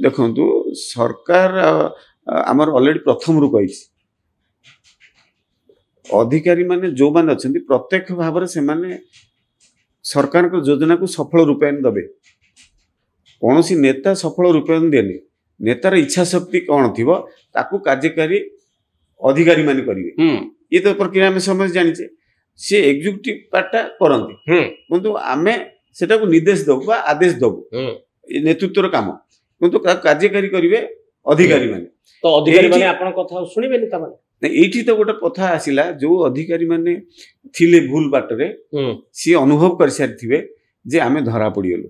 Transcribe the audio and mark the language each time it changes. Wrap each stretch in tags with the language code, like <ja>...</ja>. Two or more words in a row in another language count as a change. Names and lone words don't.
<or>ଦେଖନ୍ତୁ ସରକାର ଆମର ଅଲରେଡି ପ୍ରଥମରୁ କହିଛି ଅଧିକାରୀ ମାନେ ଯୋଉମାନେ ଅଛନ୍ତି ପ୍ରତ୍ୟକ୍ଷ ଭାବରେ ସେମାନେ ସରକାରଙ୍କ ଯୋଜନାକୁ ସଫଳ ରୂପାୟନ ଦେବେ କୌଣସି ନେତା ସଫଳ ରୂପାୟନ ଦିଏନି ନେତାର ଇଚ୍ଛା ଶକ୍ତି କଣ ଥିବ ତାକୁ କାର୍ଯ୍ୟକାରୀ ଅଧିକାରୀ ମାନେ କରିବେ</or> <hi>ये तो प्रक्रिया</hi> <or>ଆମେ ସମସ୍ତେ ଜାଣିଛେ ସେ ଏକ୍ଜିକ୍ୟୁଟିଭ ପାର୍ଟଟା କରନ୍ତି କିନ୍ତୁ ଆମେ ସେଟାକୁ ନିର୍ଦ୍ଦେଶ ଦେବୁ ବା ଆଦେଶ ଦେବୁ ନେତୃତ୍ୱର କାମ କିନ୍ତୁ କାର୍ଯ୍ୟକାରୀ କରିବେ ଅଧିକାରୀ ମାନେ ତ ଅଧିକାରୀ ମାନେ ଆପଣଙ୍କ କଥା ଶୁଣିବେନି ତାମାନେ ଏଇଠି ତ ଗୋଟେ କଥା ଆସିଲା ଯୋଉ ଅଧିକାରୀ ମାନେ ଥିଲେ ଭୁଲ ବାଟରେ ସିଏ ଅନୁଭବ କରିସାରିଥିବେ ଯେ ଆମେ ଧରା ପଡ଼ିଗଲୁ</or>